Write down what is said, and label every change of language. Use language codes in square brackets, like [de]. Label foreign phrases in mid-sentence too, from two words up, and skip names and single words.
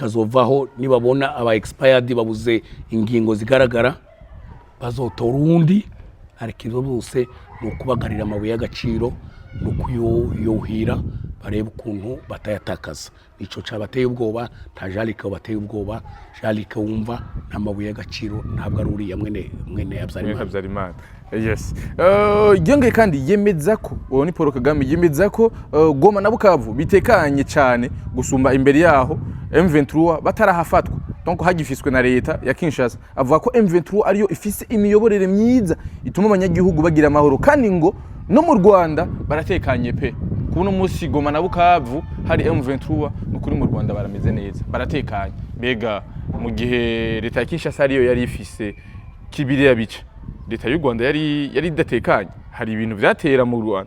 [rn] azovaho nibabona aba expired babuze ingingo zigaragara bazotora undi ariko izo bose nukubagarira amabuye y'agaciro nukuyohira bareba ukuntu batayatakaza nico cabateye ubwoba nta Jean Luc bateye ubwoba Jean Luc wumva n'amabuye y'agaciro ntabwo ari uriya mwene Habyarimana yes yongeye kandi yemeza ko uwo ni Paul Kagame yemeza ko Goma na Bukavu bitekanye cyane gusumba imbere yaho M23 batarahafatwa donc hagifiswe na leta ya Kinshasa avuga ko M23 ariyo ifise imiyoborere myiza ituma abanyagihugu bagira amahoro kandi ngo no mu Rwanda baratekanye pe kuno musi Goma na Bukavu hari M23 n'ukuri mu Rwanda barameze neza baratekanye mbega mu gihe leta ya Kinshasa ariyo yari ifise kibiriya bice leta y'u Rwanda yari datekanye hari ibintu byatera mu Rwanda